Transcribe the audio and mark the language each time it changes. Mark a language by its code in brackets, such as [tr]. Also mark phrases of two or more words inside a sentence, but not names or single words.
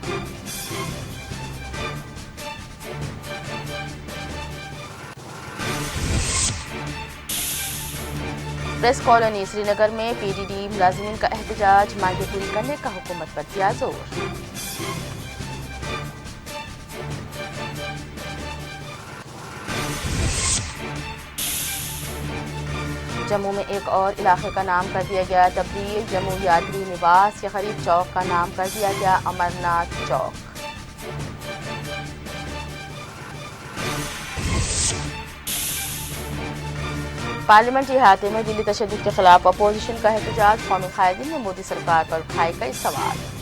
[ur] پریس کالونی سری نگر میں پی ڈی ڈی ملازمین کا احتجاج، مانگیں پوری کرنے کا حکومت پر دیا زور۔ جموں میں ایک اور علاقے کا نام کر دیا گیا تبدیل، جموں یاتری نواس کے قریب چوک کا نام کر دیا گیا امرناتھ چوک۔ پارلیمنٹری احاطے میں دلی تشدد کے خلاف اپوزیشن کا احتجاج، قومی قائدین نے مودی سرکار پر اٹھائے کئی سوال۔